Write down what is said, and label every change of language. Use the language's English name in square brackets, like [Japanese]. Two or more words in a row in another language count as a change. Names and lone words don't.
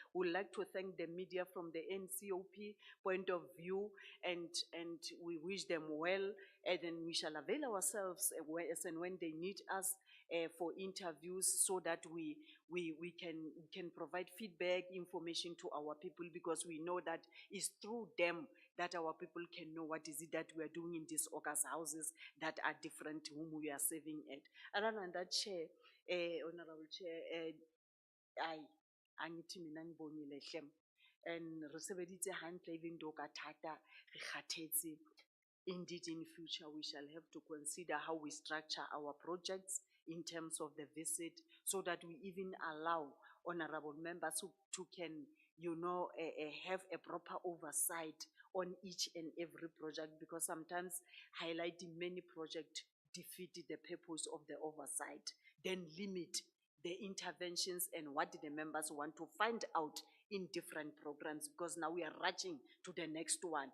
[English] We'd like to thank the media from the NCOP point of view, and we wish them well, and then we shall avail ourselves as and when they need us for interviews, so that we can provide feedback, information to our people, because we know that it's through them that our people can know what is it that we are doing in these August houses that are different, whom we are serving at. Other than that, Chair, Honorable Chair, [Zulu] angithi mina ngibongile hle. [Southern Sotho] And re sebeditse hantle [English] even though [Southern Sotho] ka thata re kgathetse. [English] Indeed, in future, we shall have to consider how we structure our projects in terms of the visit, so that we even allow honorable members to can, have a proper oversight on each and every project, because sometimes highlighting many projects defeat the purpose of the oversight, then limit the interventions and what the members want to find out in different programs, because now we are rushing to the next one.